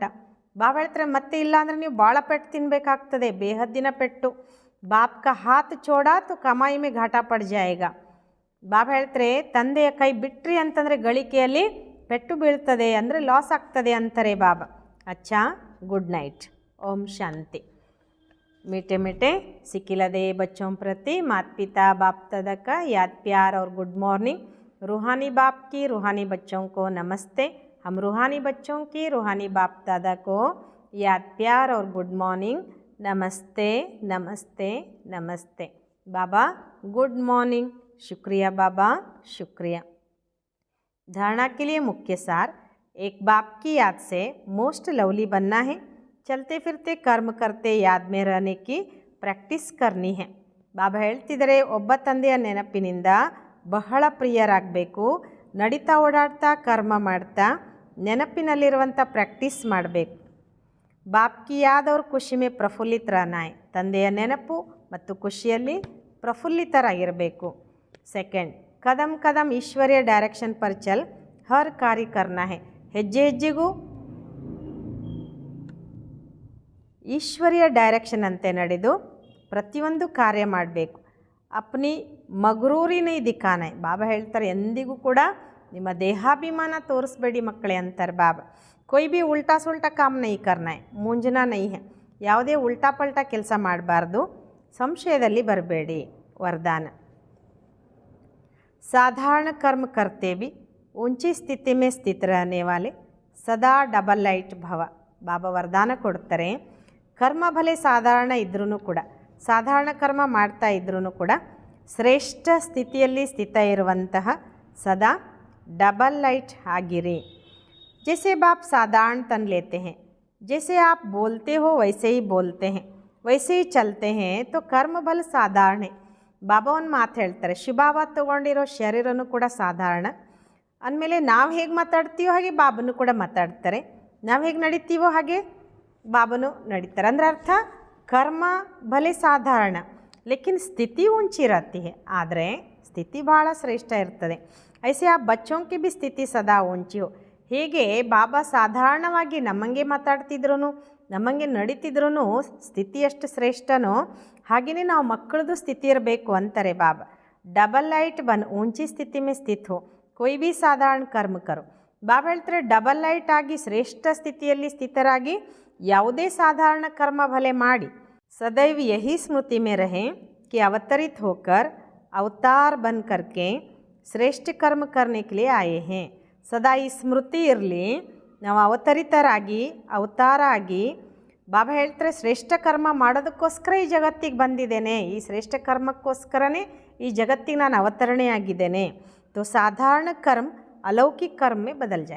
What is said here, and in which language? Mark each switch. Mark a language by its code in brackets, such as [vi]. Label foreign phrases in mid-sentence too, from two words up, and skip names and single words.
[kn] ಬಾಬಾ ಹೇಳ್ತಾರೆ ಮತ್ತೆ ಇಲ್ಲ ಅಂದರೆ ನೀವು ಭಾಳ ಪೆಟ್ಟು ತಿನ್ನಬೇಕಾಗ್ತದೆ, ಬೇಹದ್ದಿನ ಪೆಟ್ಟು. [hi] बाप का हाथ छोड़ा तो कमाई में घाटा पड़ जाएगा. [kn] ಬಾಬಾ ಹೇಳ್ತಾರೆ ತಂದೆಯ ಕೈ ಬಿಟ್ರಿ ಅಂತಂದರೆ ಗಳಿಕೆಯಲ್ಲಿ ಪೆಟ್ಟು ಬೀಳ್ತದೆ, ಅಂದರೆ ಲಾಸ್ ಆಗ್ತದೆ ಅಂತಾರೆ ಬಾಬಾ. [hi] ಅಚ್ಚಾ, [en] good night, [hi] ओम शांति. मीठे मीठे सिकिलदे बच्चों प्रति माता पिता बाप दादा का याद प्यार और [en] good morning. [hi] रूहानी बाप की रूहानी बच्चों को नमस्ते. हम रूहानी बच्चों की रूहानी बाप दादा को याद प्यार और [en] good morning. [hi] नमस्ते नमस्ते नमस्ते. बाबा [en] good morning. [hi] शुक्रिया बाबा, शुक्रिया. धारणा के लिए मुख्य सार. एक बाप की याद से [en] most lovely [hi] बनना है. चलते फिरते कर्म करते याद में रहने की प्रैक्टिस करनी है. [kn] ಬಾಬಾ ಹೇಳ್ತಿದ್ದಾರೆ ಒಬ್ಬ ತಂದೆಯ ನೆನಪಿನಿಂದ ಬಹಳ ಪ್ರಿಯರಾಗಬೇಕು. ನಡೀತಾ ಓಡಾಡ್ತಾ ಕರ್ಮ ಮಾಡ್ತಾ ನೆನಪಿನಲ್ಲಿರುವಂಥ ಪ್ರಾಕ್ಟೀಸ್ ಮಾಡಬೇಕು. [hi] बाप की याद और खुशी में प्रफुल्लित रहना है. [kn] ತಂದೆಯ ನೆನಪು ಮತ್ತು ಖುಷಿಯಲ್ಲಿ ಪ್ರಫುಲ್ಲಿತರಾಗಿರಬೇಕು. [hi] सेकंड, कदम कदम ईश्वरीय डायरेक्शन पर चल हर कार्य करना है. [kn] ಹೆಜ್ಜೆ ಹೆಜ್ಜೆಗೂ ಈಶ್ವರ್ಯ ಡೈರೆಕ್ಷನ್ ಅಂತೆ ನಡೆದು ಪ್ರತಿಯೊಂದು ಕಾರ್ಯ ಮಾಡಬೇಕು. [hi] अपनी मगरूरी नहीं दिखाने. [kn] ಬಾಬಾ ಹೇಳ್ತಾರೆ ಎಂದಿಗೂ ಕೂಡ ನಿಮ್ಮ ದೇಹಾಭಿಮಾನ ತೋರಿಸ್ಬೇಡಿ ಮಕ್ಕಳೇ ಅಂತಾರೆ ಬಾಬಾ. [hi] कोई भी उल्टा सुल्टा काम नहीं करना है, मूंझना नहीं है. [kn] ಯಾವುದೇ ಉಲ್ಟಾ ಪಲ್ಟಾ ಕೆಲಸ ಮಾಡಬಾರ್ದು, ಸಂಶಯದಲ್ಲಿ ಬರಬೇಡಿ. [hi] वरदान साधारण कर्म करते भी ऊंची स्थिति में स्थित रहने वाले सदा [en] double light [hi] भव. [kn] ಬಾಬಾ ವರದಾನ ಕೊಡ್ತಾರೆ, ಕರ್ಮ ಭಲೆ ಸಾಧಾರಣ ಇದ್ರೂ ಕೂಡ, ಸಾಧಾರಣ ಕರ್ಮ ಮಾಡ್ತಾ ಇದ್ರೂ ಕೂಡ ಶ್ರೇಷ್ಠ ಸ್ಥಿತಿಯಲ್ಲಿ ಸ್ಥಿತ ಇರುವಂತಹ ಸದಾ [en] double light [kn] ಆಗಿರಿ. [hi] जैसे बाप साधारण तन लेते हैं, जैसे आप बोलते हो वैसे ही बोलते हैं, वैसे ही चलते हैं, तो कर्म बल साधारण है. [kn] ಬಾಬಾ ಒಂದು ಮಾತು ಹೇಳ್ತಾರೆ, ಶುಭಾವ ತೊಗೊಂಡಿರೋ ಶರೀರನೂ ಕೂಡ ಸಾಧಾರಣ ಅಂದಮೇಲೆ ನಾವು ಹೇಗೆ ಮಾತಾಡ್ತೀವೋ ಹಾಗೆ ಬಾಬನು ಕೂಡ ಮಾತಾಡ್ತಾರೆ, ನಾವು ಹೇಗೆ ನಡೀತೀವೋ ಹಾಗೆ ಬಾಬನು ನಡೀತಾರೆ. ಅಂದರೆ ಅರ್ಥ ಕರ್ಮ ಭಲೆ ಸಾಧಾರಣ [hi] लेकिन स्थिति ऊंची रहती है, [kn] ಆದರೆ ಸ್ಥಿತಿ ಭಾಳ ಶ್ರೇಷ್ಠ ಇರ್ತದೆ. [hi] ऐसे आ बच्चों की भी स्थिति सदा ऊंची हो. [kn] ಹೇಗೆ ಬಾಬಾ ಸಾಧಾರಣವಾಗಿ ನಮ್ಮಂಗೆ ಮಾತಾಡ್ತಿದ್ರು, ನಮ್ಮಂಗೆ ನಡೀತಿದ್ರೂ ಸ್ಥಿತಿ ಎಷ್ಟು ಶ್ರೇಷ್ಠನೋ ಹಾಗೆಯೇ ನಾವು ಮಕ್ಕಳದು ಸ್ಥಿತಿ ಇರಬೇಕು ಅಂತಾರೆ ಬಾಬಾ. [en] double light [hi] ಬನ್ ऊंची स्थिति में स्थित हो, कोई भी साधारण कर्म करो. [kn] ಬಾಬಾ ಹೇಳ್ತಾರೆ, [en] double light [kn] ಆಗಿ ಶ್ರೇಷ್ಠ ಸ್ಥಿತಿಯಲ್ಲಿ ಸ್ಥಿತರಾಗಿ ಯಾವುದೇ ಸಾಧಾರಣ ಕರ್ಮ ಭಲೆ ಮಾಡಿ. [hi] सदैव यही स्मृति में रहे कि अवतरित होकर अवतार बन करके श्रेष्ठ कर्म करने के लिए आए हैं. [kn] ಸದಾ ಈ ಸ್ಮೃತಿ ಇರಲಿ, ನಾವು ಅವತರಿತರಾಗಿ ಅವತಾರ ಆಗಿ ಬಾಬಾ ಹೇಳ್ತಾರೆ ಶ್ರೇಷ್ಠ ಕರ್ಮ ಮಾಡೋದಕ್ಕೋಸ್ಕರ ಈ ಜಗತ್ತಿಗೆ ಬಂದಿದ್ದೇನೆ, ಈ ಶ್ರೇಷ್ಠ ಕರ್ಮಕ್ಕೋಸ್ಕರನೇ ಈ ಜಗತ್ತಿಗೆ ನಾನು ಅವತರಣೆ ಆಗಿದ್ದೇನೆ. [hi] तो साधारण कर्म अलौकिक कर्म बदल जाय.